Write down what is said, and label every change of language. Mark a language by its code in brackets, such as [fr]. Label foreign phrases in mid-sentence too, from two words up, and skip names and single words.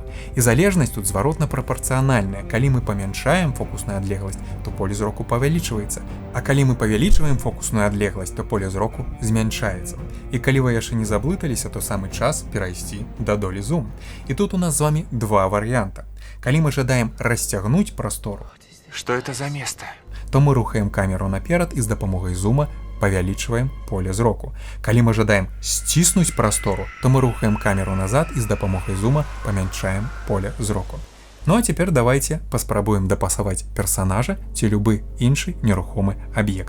[be] І залежнасць тут зваротна прапарцыянальная. Калі мы памяншаем фокусную адлегласць, то поле зроку павялічваецца. А калі мы павялічваем фокусную адлегласць, то поле зроку змяншаецца. І калі вы яшчэ не заблыталіся, то самы час перайсці да Dolly Zoom. І тут у нас з вами два варыянта. Калі мы жадаем расцягнуць прастору, [ru] Что это за место? [be] то мы рухаем камеру наперад і з дапамогай зума павялічваем поле зроку. Калі мы жадаем сціснуць прастору, то мы рухаем камеру назад і з дапамогай зума памяншаем поле зроку. Ну а цяпер давайце паспрабуем дапасаваць персанажа ці любы іншы нерухомы аб'ект.